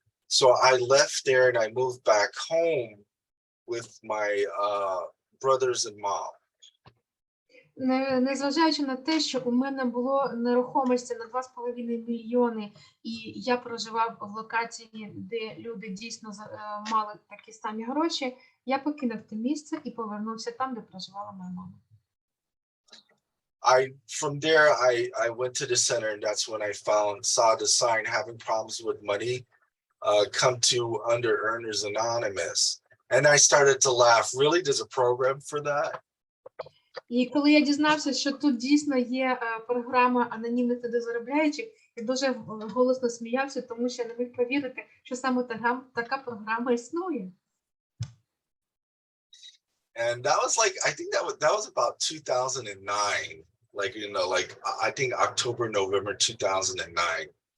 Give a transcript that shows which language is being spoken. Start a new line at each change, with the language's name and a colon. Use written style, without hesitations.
English: So I left there and I moved back home with my brothers and mom.
Ukrainian: Незважаючи на те, що у мене було нерухомості на 2,5 мільйони, і я проживав в локації, де люди дійсно мали такі самі гроші, я покинув те місце і повернувся там, де проживала моя мама.
English: From there, I went to the center, and that's when I saw the sign, having problems with money, come to Under Earners Anonymous. And I started to laugh. Really, there's a program for that?
Ukrainian: І коли я дізнався, що тут дійсно є програма анонімних недозаробляючих, я дуже голосно сміявся, тому що я не міг повірити, що саме така програма існує.
English: And that was like, I think that was about 2009. I think October, November 2009.